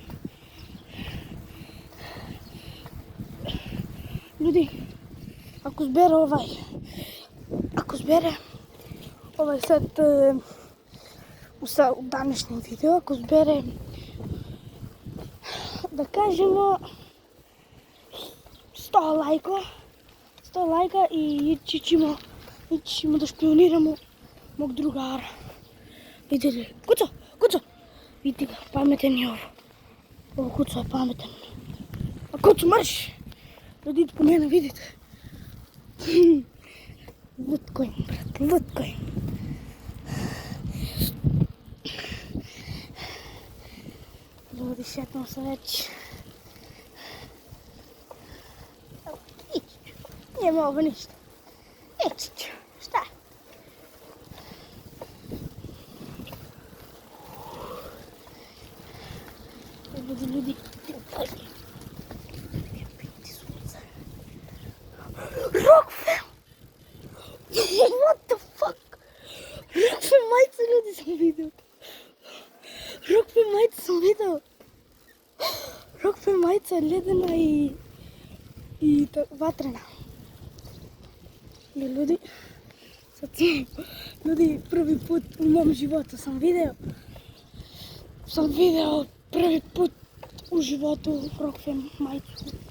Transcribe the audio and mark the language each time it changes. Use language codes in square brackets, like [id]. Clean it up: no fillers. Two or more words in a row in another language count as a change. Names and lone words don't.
[sr] Ljudi, ako zbere sad u današnjem videu, ako zbere, da kažemo, 100 lajka i ići ćemo da špioniramo mog drugara. Vidite, kuco, vidite ga, pametan je ovo. Ovo kuco je pametan. A kuco, marš! Da idite po mene, vidite. Луткоин, брат, луткоин. Ljudi, šetamo se već. Ići ću. Nije ovo ništa. Ići ću. Šta? Ljudi. Rockfam! [en] What the fuck? [sr] Rockfam majice, ljudi, sam vidio. Rockfam majice sam vidio. Rockfam majica ledena i vatrena. I ljudi, prvi put u mom životu sam video prvi put u životu Rockfam majicu.